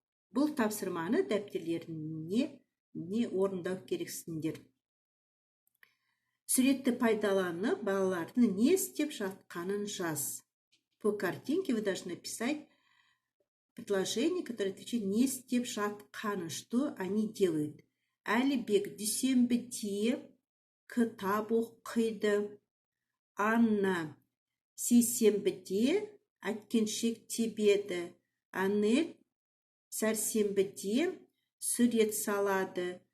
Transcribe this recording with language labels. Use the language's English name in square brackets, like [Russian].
[Kazakh] Бұл тапсырманы дәптерлеріне орындау керексіңдер. Суретті пайдаланып, балалардың не істеп жатқанын жаз. [Russian] По картинке вы должны писать предложение, которое отвечает [Kazakh] не істеп жатқанын, [Russian] что они делают. [Kazakh] Әлібек дүйсенбіде кітап оқиды. Анна сейсенбіде әткеншек тебеді. Анель сәрсенбіде сурет салады.